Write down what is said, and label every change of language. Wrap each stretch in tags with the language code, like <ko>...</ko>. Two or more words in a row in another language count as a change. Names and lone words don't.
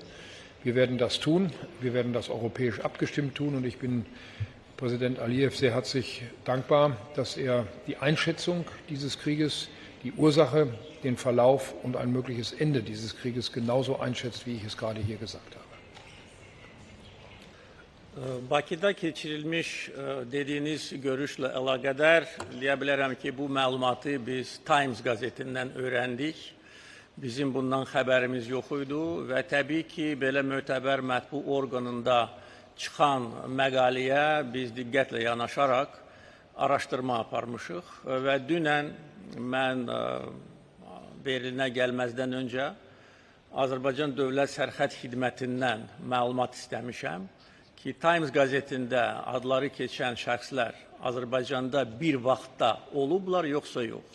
<de>Wir werden das tun. Wir werden das europäisch abgestimmt tun. Und ich bin Präsident Alijew sehr herzlich dankbar, dass er die Einschätzung dieses Krieges, die Ursache, den Verlauf und ein mögliches Ende dieses Krieges genauso einschätzt, wie ich es gerade hier gesagt habe.</de> <az>Bakıda keçirilmiş dediğiniz görüşle əlaqədar deyə bilərəm ki, bu məlumatı biz Times qəzetindən öyrəndik. Bizim bundan xəbərimiz yox idi və təbii ki, belə mötəbər mətbu orqanında çıxan məqaləyə biz diqqətlə yanaşaraq araşdırma aparmışıq və dünən mən Berlinə gəlməzdən öncə Azərbaycan Dövlət Sərhəd Xidmətindən məlumat istəmişəm ki, Times qəzetində adları keçən şəxslər Azərbaycanda bir vaxtda olublar, yoxsa yox.</az>